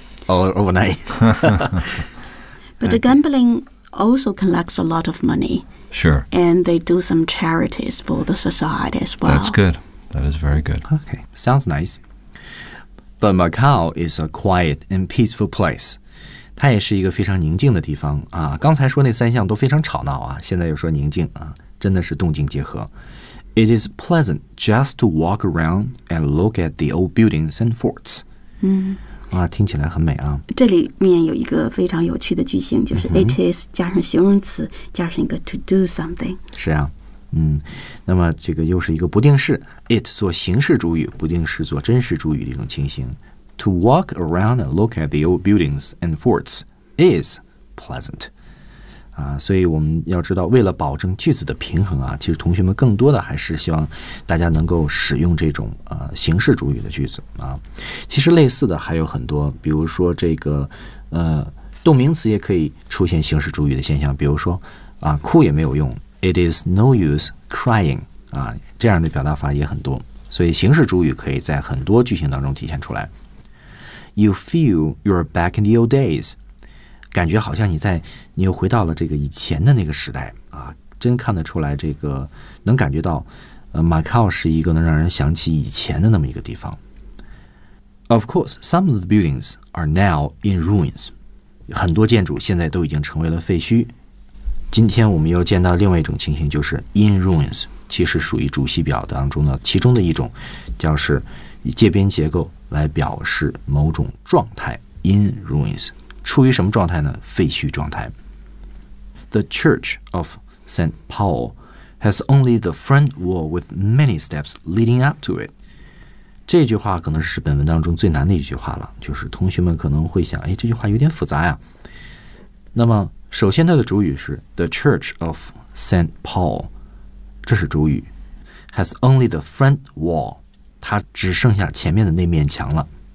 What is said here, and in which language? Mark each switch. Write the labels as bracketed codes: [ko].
[en] All overnight. But the gambling also collects a lot of money. Sure. And they do some charities for the society as well. That's good. That is very good. Okay. Sounds nice. But Macau is a quiet and peaceful place. [zh] 它也是一个非常宁静的地方啊。刚才说那三项都非常吵闹啊，现在又说宁静啊，真的是动静结合。 [en] It is pleasant just to walk around and look at the old buildings and forts. [zh] 啊，听起来很美啊！这里面有一个非常有趣的句型，就是 it is 加上形容词，加上一个 to do something。是啊，那么这个又是一个不定式 ，it 做形式主语，不定式做真实主语的一种情形。 [en] To walk around and look at the old buildings and forts is pleasant。 [zh] 啊，所以我们要知道，为了保证句子的平衡啊，其实同学们更多的还是希望大家能够使用这种形式主语的句子啊。其实类似的还有很多，比如说这个动名词也可以出现形式主语的现象，比如说啊，哭也没有用 ， [en] It is no use crying [zh] 啊，这样的表达法也很多。所以形式主语可以在很多句型当中体现出来。 [en] You feel you're back in the old days. [zh] 感觉好像你又回到了这个以前的那个时代啊，真看得出来这个能感觉到Macau 是一个能让人想起以前的那么一个地方。 [en] Of course, some of the buildings are now in ruins. [zh] 很多建筑现在都已经成为了废墟。今天我们又见到另外一种情形，就是 in ruins, 其实属于主系表当中的其中的一种，就是以介宾结构来表示某种状态 in ruins。处于什么状态呢？废墟状态。 [en] The Church of St. Paul has only the front wall with many steps leading up to it. [zh] 这句话可能是本文当中最难的一句话了，就是同学们可能会想，哎，这句话有点复杂呀。那么首先它的主语是 [en] The Church of St. [zh] Paul， 这是主语， [en] has only the front wall， [zh] 它只剩下前面的那面墙了。